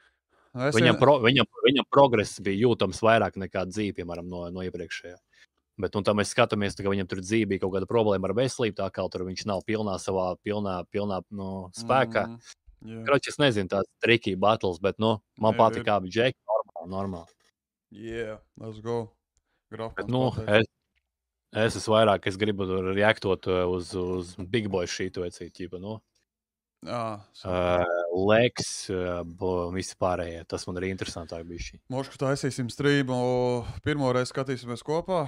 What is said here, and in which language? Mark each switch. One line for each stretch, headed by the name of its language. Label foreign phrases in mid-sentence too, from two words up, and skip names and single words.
Latvian: Viņam progress bija jūtams vairāk nekā dzīve, piemēram, no iepriekšējā. Bet tā mēs skatāmies, ka viņam tur dzīve bija kaut kāda problēma ar veselību, tā kā tur viņš nav pilnā spēkā. Kroči, es nezinu, tās
English: tricky battles,
Latvian: bet man patika abi džeki, normāli.
English: Yeah, let's go.
Latvian: Bet, es esmu vairāk, es gribu reaktot uz Big Boy šītu vecīt, Leks, visi pārējie, tas man arī interesantāk bija šī. Mošku taisīsim strību, pirmo reizi skatīsimies kopā.